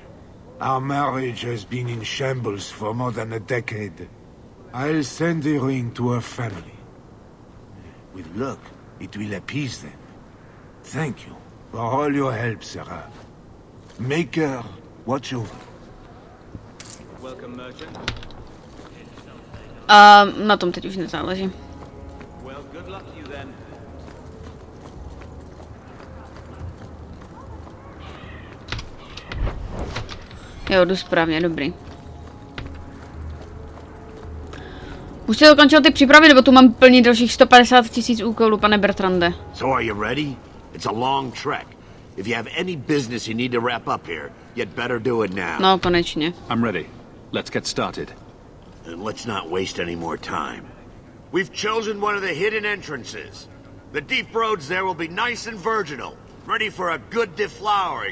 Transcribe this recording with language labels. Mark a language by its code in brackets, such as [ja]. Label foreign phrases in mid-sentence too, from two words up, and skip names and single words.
[en] Our marriage has been in shambles for more than a decade. I'll send the ring to her family. With luck, it will appease them. Thank you for all your help, Sarah. Make her watch over. Welcome, merchant. [cs] Na tom teď už nezáleží. [en] Well, good luck to you then. [cs] Jo, jdu správně, dobrý. Už jste dokončil ty přípravy, nebo tu mám plnit dalších 150 000 úkolů, pane Bertrande? [en] So are you ready? It's a long trek. If you have any business you need to wrap up here, you'd better do it now. [cs] No, konečně. [en] I'm ready. Let's get started. And let's not waste any more time. We've chosen one of the hidden entrances. The deep roads there will be nice and virginal, ready for a good deflowering.